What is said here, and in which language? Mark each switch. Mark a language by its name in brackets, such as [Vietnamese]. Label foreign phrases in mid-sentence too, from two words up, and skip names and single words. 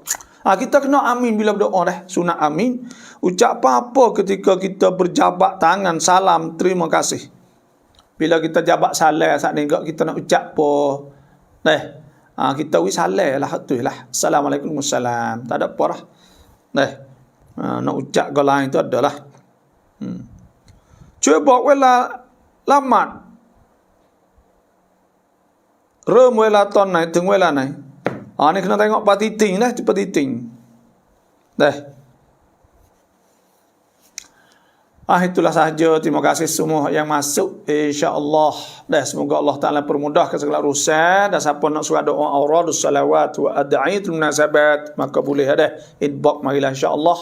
[Malay] Kita kena amin bila berdoa dah, sunat amin. Ucap apa ketika kita berjabat tangan salam terima kasih. Bila kita jabat salam saat ni kita nak ucap apa? Kita salam lah tu lah. [Arabic] السلام عليكم والسلام. [Malay] Tak ada apa lah. Nak ucap ke lain tu adalah. [Thai] ช่วยบอกเวลาละหมาดเริ่มเวลาตอนไหนถึงเวลาไหน นี่ [Malay] kena tengok patiting lah, patiting. Itulah sahaja. Terima kasih semua yang masuk. InsyaAllah. Semoga Allah Ta'ala permudahkan segala urusan. Dan siapa nak surat doa [Arabic] أوراد الصلوات و أدعية المناسبات, [Malay] maka boleh ada inbox marilah insyaAllah.